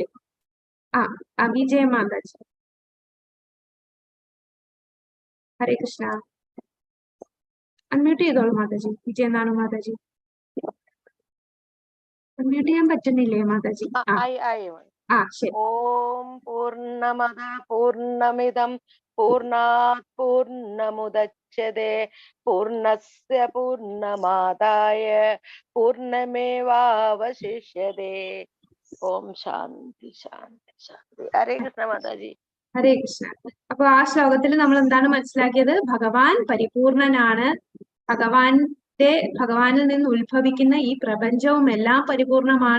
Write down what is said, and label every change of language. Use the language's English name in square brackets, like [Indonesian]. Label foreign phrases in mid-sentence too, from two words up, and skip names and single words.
[Malayalam] വിജയ മാതാജി. [Sanskrit] ഹരേ കൃഷ്ണ. [Malayalam] അൺമ്യൂട്ട് ചെയ്തോളൂ മാതാജി. വിജയനാണ് മാതാജി. അൺമ്യൂട്ട് ചെയ്യാൻ പറ്റുന്നില്ലേ മാതാജി? ശരി. [Sanskrit] ഓം പൂർണ്ണമദ പൂർണ്ണമിദം പൂർണ്ണാത് പൂർണ്ണമുദച്യതേ പൂർണ്ണസ്യ പൂർണ്ണമാദായ പൂർണ്ണമേവാവശിഷ്യതേ. ഓം ശാന്തി ശാന്തി ശാന്തി. ഹരേ കൃഷ്ണ [Malayalam] മാതാജി. [Sanskrit] ഹരേ കൃഷ്ണ. [Malayalam] അപ്പൊ ആ ശ്ലോകത്തിൽ നമ്മൾ എന്താണ് മനസ്സിലാക്കിയത്? ഭഗവാൻ പരിപൂർണനാണ്. ഭഗവാനിൽ നിന്ന് ഉത്ഭവിക്കുന്ന ഈ പ്രപഞ്ചവും എല്ലാം പരിപൂർണമാണ്.